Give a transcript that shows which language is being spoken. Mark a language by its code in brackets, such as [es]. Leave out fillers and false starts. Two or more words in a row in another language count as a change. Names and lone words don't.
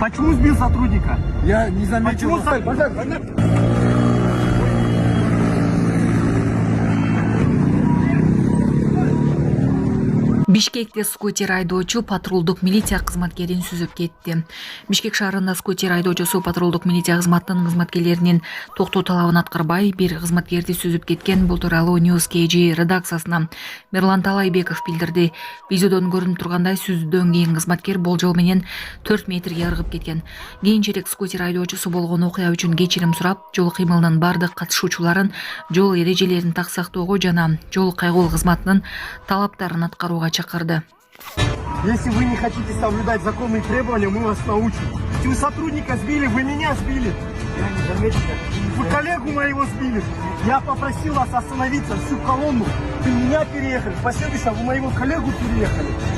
[ru] Почему сбил сотрудника? Я не заметил. Почему [ky] Бишкекте скутер айдоочу патрулдук милиция кызматкерин сүзүп кетти. Бишкек шаарында скутер айдоочусу патрулдук милиция кызматынын кызматкерлеринин токтоо талабын аткарбай бир кызматкерди сүзүп кеткен. Бул тууралуу News KG редакциясына Мирлан Талайбеков билдирди. Видеодон көрүнүп тургандай сүзүүдөн кийин кызматкер болжол менен 4 метрге ыргып кеткен. Кийинчерээк скутер айдоочусу болгон окуя үчүн кечирим сурап, жол кыймылынын бардык катышуучуларын жол эрежелерин так сактоого жана жол кайгоол кызматынын талаптарын аткарууга чакырды. [ru] Если вы не хотите соблюдать законные требования, мы вас научим. Вы сотрудника сбили, вы меня сбили. Я не заметил. Вы коллегу моего сбили. Я попросил вас остановиться, всю колонну. Вы меня переехали. В последующем вы моего коллегу переехали.